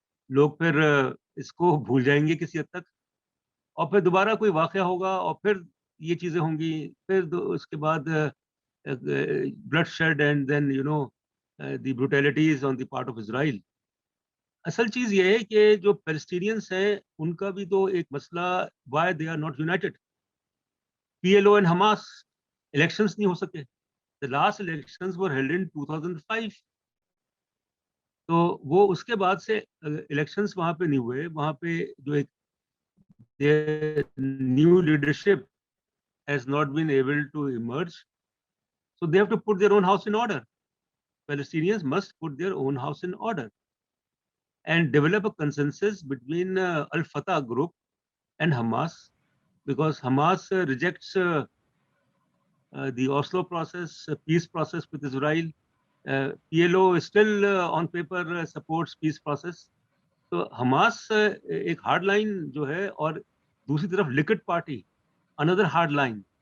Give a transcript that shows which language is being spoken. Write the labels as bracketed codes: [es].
[ur] لوگ پھر اس کو بھول جائیں گے کسی حد تک اور پھر دوبارہ کوئی واقعہ ہوگا اور پھر یہ چیزیں ہوں گی, پھر اس کے بعد [en] Bloodshed and then the brutalities on the part of Israel. [ur] اصل چیز یہ ہے کہ جو پیلسٹینینس ہیں ان کا بھی تو ایک مسئلہ, [en] Why they are not united. [ur] P L O and Hamas elections نہیں ہو سکے. [en] The last elections were held in 2005. [ur] تو وہ اس کے بعد سے الیکشنز وہاں پہ نہیں ہوئے. وہاں پہ جو ایک [en] New leadership has not been able to emerge. So they have to put their own house in order. Palestinians must put their own house in order and develop a consensus between Al-Fatah group and Hamas, because Hamas rejects the Oslo process, peace process with Israel. PLO is still on paper supports peace process. [ur] تو Hamas ایک hard line جو ہے اور دوسری طرف liquid party اندر hard line.